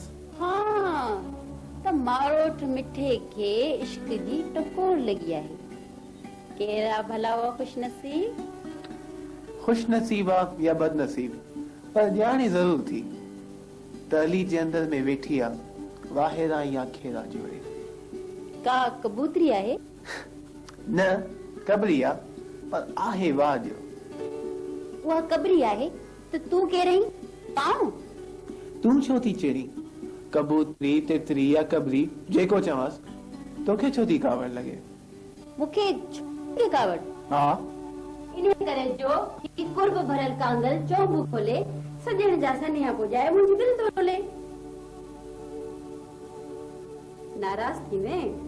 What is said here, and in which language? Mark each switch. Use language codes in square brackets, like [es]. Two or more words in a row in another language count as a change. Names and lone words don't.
[sd] हा, त मारोट मिठे खे इश्क जी टकोर लॻी आहे। केरा भला हुआ खुशनसीब? खुशनसीब आहे या बदनसीब, पर ॼाणे ज़रूर थी त अली जे अंदर में वेठी आहे वाहिरा या खेरा जोड़े। का कबूतरी आहे? न, कबरी आहे, पर आहे वाह जो। उहा कबरी आहे त तूं केर आहीं? पाऊं? तूं छो थी चेड़ी? कबूतरी, तितरी या कबरी जेको चवांसि, तोखे छो थी कावड़ लॻे? मूंखे छो कावड़? हा, इन करे जो कि कुर्ब भरल कांगल चौबू खोले सजण जा सनेहा पुजाए मुंहिंजी दिलि थो रोले। नाराज़ थी में?